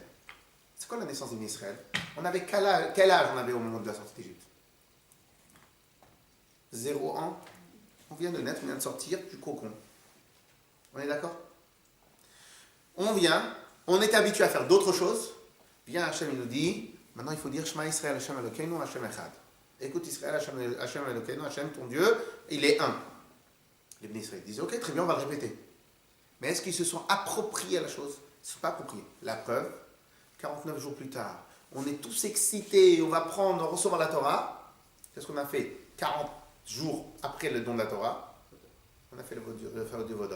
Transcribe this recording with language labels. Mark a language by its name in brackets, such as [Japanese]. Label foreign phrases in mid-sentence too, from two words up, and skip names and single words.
[French] C'est quoi la naissance des Bnei Israël? On avait quel âge on avait au moment de la sortie d'Égypte? 0 ans. On vient de naître, on vient de sortir du cocon. On est d'accord? On vient, on est habitué à faire d'autres choses. Vient Hachem, il nous dit, maintenant il faut dire [Hebrew] שמע ישראל, השם אלוקינו, השם אחד. [French] Écoute Israël, [Hebrew] השם אלוקינו, [French] Hachem ton Dieu, il est un. Les Bnei Israël disent, ok, très bien, on va le répéter. Mais est-ce qu'ils se sont appropriés à la chose? Ils ne se sont pas appropriés. La preuve, 49 jours plus tard, on est tous excités, on va recevoir la Torah. Qu'est-ce qu'on a fait? 40 jours après le don de la Torah, on a fait le fameux du Vaudor.